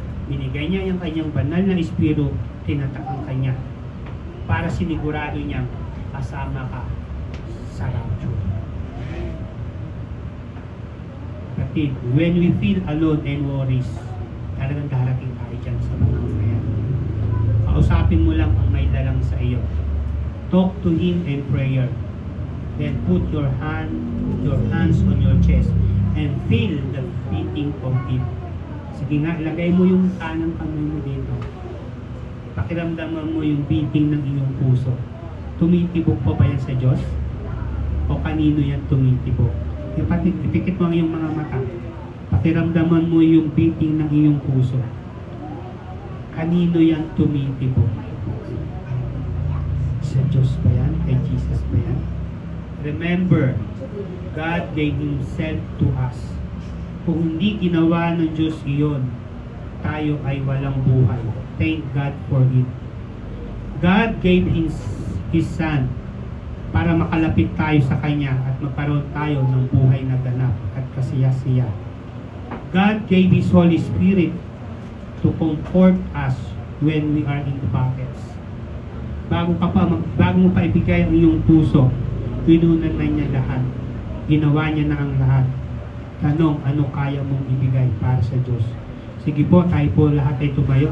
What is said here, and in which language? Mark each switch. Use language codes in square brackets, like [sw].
[tl] Binigay niya yung Kanyang banal na Espiritu, tinatakang Kanya para sinigurado niyang kasama ka sa rapture. Kapatid, [en] when we feel alone and worries, [tl] talagang darating tayo dyan sa mga yan. Kausapin mo lang ang may dalang sa iyo. [en] Talk to Him in prayer. Then put your hands on your chest and feel the beating of it. [tl] Sige nga, ilagay mo yung kanang kamay mo dito. Pakiramdaman mo yung beating ng iyong puso. Tumitibok pa ba yan sa Diyos? O kanino yan tumitibok? Ipikit mo ang iyong mga mata. Pakiramdaman mo yung beating ng iyong puso. Kanino yan tumitibok? Sa Diyos ba yan? Kay Jesus ba yan? [en] Remember, God gave Himself to us. [tl] Kung hindi ginawa ng Diyos iyon, tayo ay walang buhay. [en] Thank God for it. God gave His Son [tl] para makalapit tayo sa Kanya at magkaroon tayo ng buhay na ganap at kasiya-siya. [en] God gave His Holy Spirit to comfort us when we are in the buckets. [tl] Bago mo pa ibigay ang iyong puso, inunan na niya lahat. Ginawa niya na ang lahat. Tanong, ano kaya mong ibigay para sa Diyos? Sige po, tayo po lahat ay tumayo.